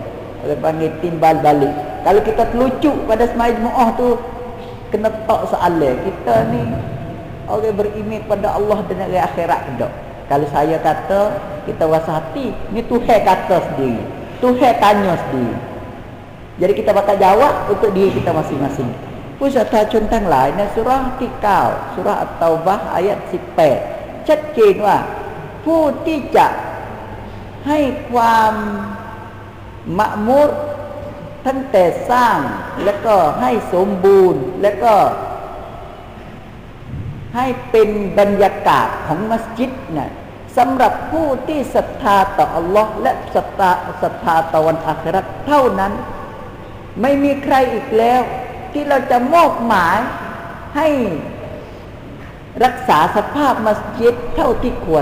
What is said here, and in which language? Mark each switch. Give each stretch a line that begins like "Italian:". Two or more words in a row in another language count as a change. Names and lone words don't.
Malay: Orang panggil timbal balik. Kalau kita terlucuk pada semai Jumaat tu, kena tak soalan, kita ni orang beriman pada Allah dan hari akhirat ke tak? Kalau saya kata, kita rasa hati, ni Tuhan kata sendiri, Tuhan tanya sendiri. Jadi kita bakal jawab untuk diri kita masing-masing. Pusat contoh lain surah Tikau, surah At-Taubah ayat 18.
Thai: ชัดเจนว่าผู้ที่จะให้ความมะมุรตั้งแต่สร้างแล้วก็ให้สมบูรณ์แล้วก็ให้ เป็นบรรยากาศของมัสยิดนะสำหรับผู้ที่ศรัทธาต่ออัลลอฮ์และศรัทธาต่อวันอาคิเราะห์เท่านั้นไม่มีใครอีกแล้วที่เราจะมอบหมายให้รักษาสภาพมัสยิดเท่าที่ควร